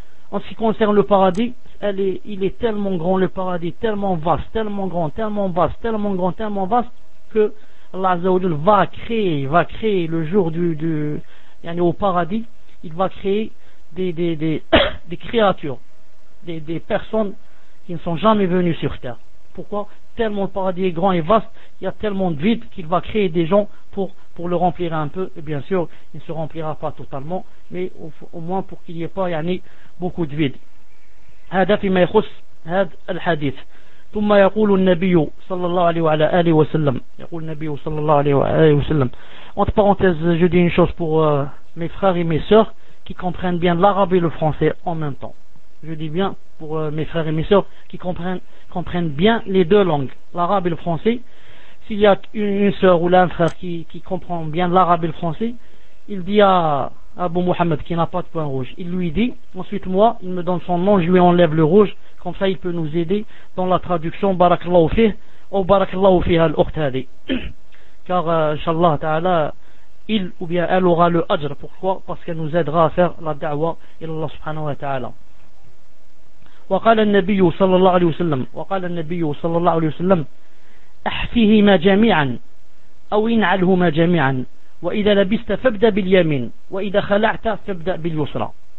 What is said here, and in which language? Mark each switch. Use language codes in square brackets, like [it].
[fr] En ce qui concerne le paradis, il est tellement grand, le paradis tellement vaste, tellement grand, tellement vaste, tellement grand, tellement vaste, que Allah عز وجل va créer le jour du يعني au paradis, il va créer des créatures, des personnes qui ne sont jamais venues sur terre. Pourquoi? Tellement le paradis est grand et vaste, il y a tellement de vide qu'il va créer des gens pour le remplir un peu. Et bien sûr, il ne se remplira pas totalement, mais au moins pour qu'il n'y ait pas yani, beaucoup de vide. [ar] هذا فيما يخص هذا الحديث. ثم يقول النبي صلى الله عليه وعلى آله وسلم. يقول النبي صلى الله عليه وعلى آله وسلم. [fr] Entre parenthèses, je dis une chose pour mes frères et mes sœurs qui comprennent bien l'arabe et le français en même temps. Je dis bien pour mes frères et mes sœurs qui comprennent bien les deux langues, l'arabe et le français. S'il y a une sœur ou un frère qui comprend bien l'arabe et le français, il dit à Abu Muhammad qui n'a pas de point rouge, il lui dit, ensuite moi, il me donne son nom, je lui enlève le rouge, comme ça il peut nous aider dans la traduction Barakallahu fih ou Barakallahu fih al-Ukhtadi. Car, inshallah ta'ala, il ou bien elle aura le ajr. Pourquoi? Parce qu'elle nous aidera à faire la da'wah il Allah subhanahu wa ta'ala. [ar] وقال النبي صلى الله عليه وسلم احفهما جميعا او انعلهما جميعا واذا لبست فابدا باليمين واذا خلعت فابدا باليسرى.